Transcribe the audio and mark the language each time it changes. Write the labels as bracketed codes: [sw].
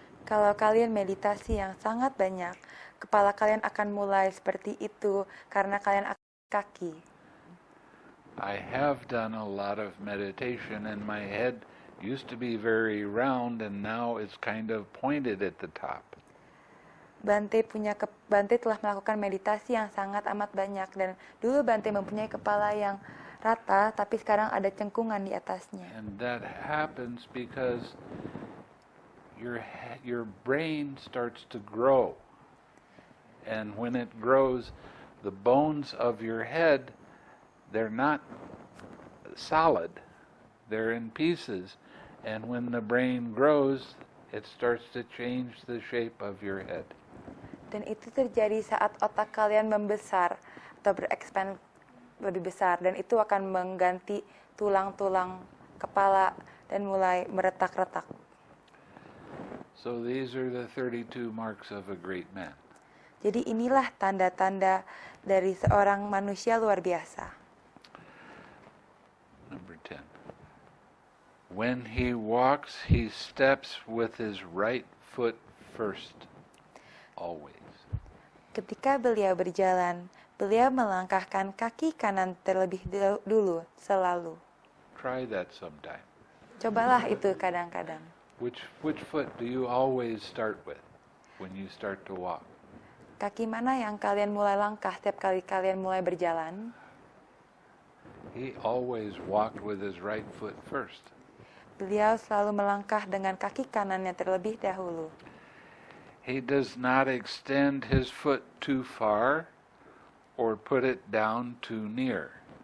[id] Kalau kalian meditasi yang sangat banyak, kepala kalian akan mulai seperti itu karena kalian akan kaki. [en] I have done a lot of meditation and my head used to be very round and now it's kind of pointed at the top. [id] Bante telah melakukan meditasi yang sangat amat banyak dan dulu Bante mempunyai kepala yang rata tapi sekarang ada cengkungan di atasnya. [en] And that happens because your brain starts to grow. And when it grows, the bones of your head, they're not solid. They're in pieces. And when the brain grows, it starts to change the shape of your head. [id] Dan itu terjadi saat otak kalian membesar atau berekspand lebih besar, dan itu akan mengganti tulang-tulang kepala dan mulai meretak-retak. [en] So these are the 32 marks of a great man. [id] Jadi inilah tanda-tanda dari seorang manusia luar biasa. [en] Number 10. When he walks, he steps with his right foot first, always. [id] Ketika beliau berjalan, beliau melangkahkan kaki kanan terlebih dulu, selalu. [en] Try that sometime. [id] Cobalah itu kadang-kadang. [en] Which foot do you always start with when you start to walk? [id] Kaki mana yang kalian mulai langkah setiap kali kalian mulai berjalan? [en] He always walked with his right foot first. [id] Beliau selalu melangkah dengan kaki kanannya terlebih dahulu. [en] He does not extend his foot too far or put it down too near.